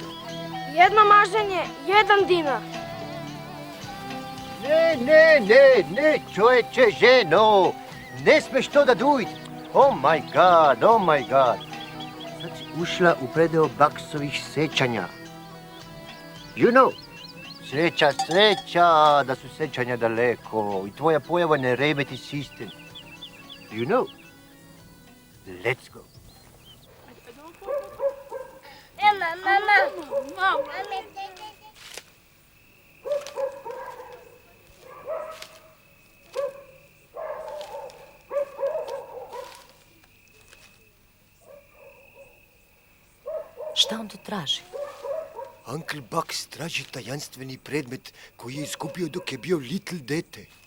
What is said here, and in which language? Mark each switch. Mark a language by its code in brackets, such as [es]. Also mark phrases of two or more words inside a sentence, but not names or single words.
[sr] Jedno maženje, 1 dinar. Ne, čoveče, ženo. Ne smeš to da duj. [en] Oh my god. [sr] Sad si ušla u predeo Baksovih sećanja. [en] You know. [sr] Sreća, da su sećanja daleko i tvoja pojava ne remeti sistem. [en] You know? Let's go. [sr] Mama. Šta on tu traži? Uncle Bucks traži tajanstveni predmet koji je izgubio dok je bio little dete.